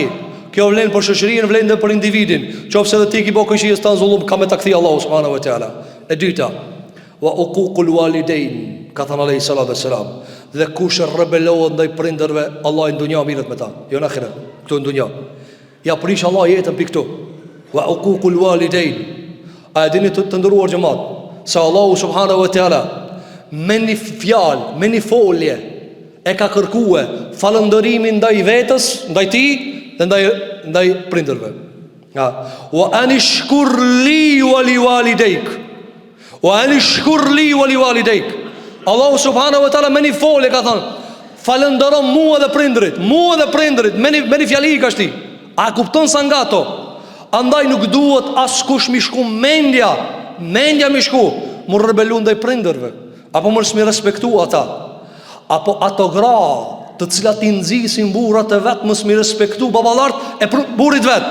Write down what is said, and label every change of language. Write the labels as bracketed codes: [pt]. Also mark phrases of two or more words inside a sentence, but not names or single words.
[sq] Kjo vlen për shoqërinë, vlen edhe për individin. Qofse edhe ti ki bë kushijës tan zullum, ka me ta kthi Allahu [ar] سبحانه وتعالى. [sq] E dyta, [ar] وعقوق الوالدين, [sq] ka thënë [ar] عليه الصلاة والسلام, [sq] dhe kush rebelohet ndaj prindërve, Allah në dunja mirët me ta, jo në ahiret, këtu në dunja. ja prish Allah jetën për këtu. [ar] وعقوق الوالدين. [sq] A e dini të ndëruar xhamat, se Allahu [ar] سبحانه وتعالى [sq] me një fjalë, me një folje e ka kërkuar falëndërimin ndaj vetës, ndaj ti dhe ndaj prindërve. [ar] وأن اشكر لي ولوالديك. وأن اشكر لي ولوالديك. [sq] Allahu [ar] سبحانه وتعالى [sq] me një folje ka thënë, falëndëro mua dhe prindrit, me një fjali ka shti. A kupton sa nga to? Andaj nuk duhet askush mi shku mendja mi shku mu rebelu ndaj prindërve, apo mos mi respektu ata, apo ato gra të cilat i nxisin burrat e vet mos mi respektu baballart e burrit vet.